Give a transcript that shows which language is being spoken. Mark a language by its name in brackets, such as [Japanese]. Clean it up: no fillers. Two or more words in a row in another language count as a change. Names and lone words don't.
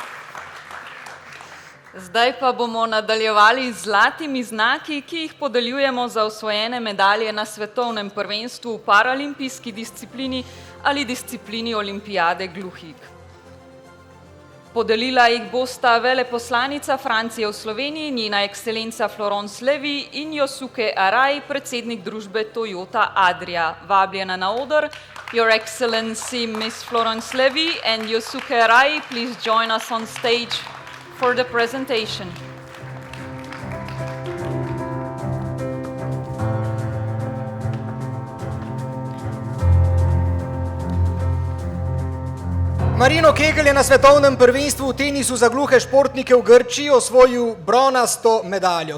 [Slovenian] Zdaj pa bomo nadaljevali z zlatimi znaki, ki jih podeljujemo za osvojene medalje na svetovnem prvenstvu v paralimpijski disciplini ali disciplini olimpijade gluhih. Podelila jih bosta veleposlanica Francije v Sloveniji, njena ekscelenca Florence Levy in Yosuke Arai, predsednik družbe Toyota Adria. Vabljena na oder, [English] Your Excellency Miss Florence Levy and Yosuke Arai, please join us on stage for the presentation. [Slovenian] Marino Kegel je na svetovnem prvenstvu v tenisu za gluhe športnike v Grčiji osvojil bronasto medaljo.